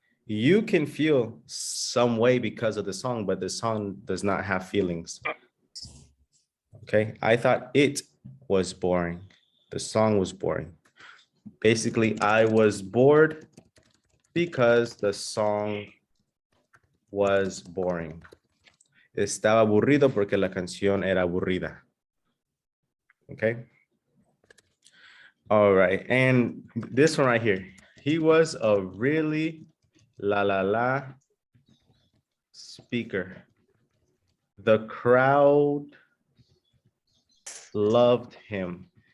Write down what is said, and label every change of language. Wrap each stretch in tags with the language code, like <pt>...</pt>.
<en>You can feel some way because of the song, but the song does not have feelings. Okay, I thought it was boring. The song was boring. Basically, I was bored because the song was boring.</en> <es>Estaba aburrido porque la canción era aburrida.</es> <en>Okay. All right, and this one right here. He was a really la speaker. The crowd loved him.</en>